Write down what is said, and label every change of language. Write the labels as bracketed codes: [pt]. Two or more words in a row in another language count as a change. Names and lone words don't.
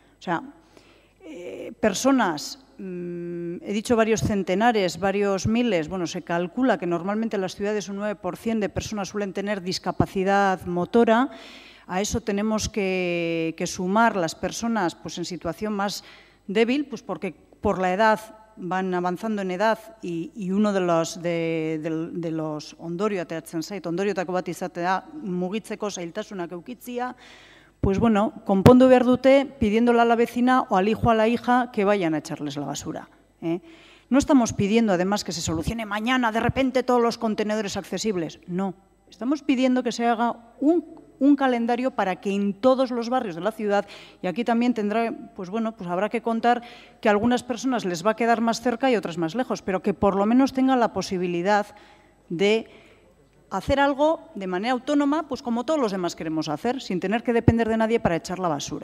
[es] sea, personas, he dicho varios centenares, varios miles, bueno, se calcula que normalmente en las ciudades un 9% de personas suelen tener discapacidad motora. A eso tenemos que sumar las personas pues, en situación más débil, pues porque por la edad van avanzando en edad y uno de los [eu] ondorio ateratzen zait, ondoriotako bat izatea mugitzeko zailtasunak eukitzia, [es] pues bueno, [eu] konpondu behar dute [es] pidiéndole a la vecina o al hijo o a la hija que vayan a echarles la basura. No estamos pidiendo además que se solucione mañana de repente todos los contenedores accesibles, no. Estamos pidiendo que se haga un calendario para que en todos los barrios de la ciudad, y aquí también tendrá, pues bueno, pues habrá que contar que a algunas personas les va a quedar más cerca y otras más lejos, pero que por lo menos tengan la posibilidad de hacer algo de manera autónoma, pues como todos los demás queremos hacer, sin tener que depender de nadie para echar la basura.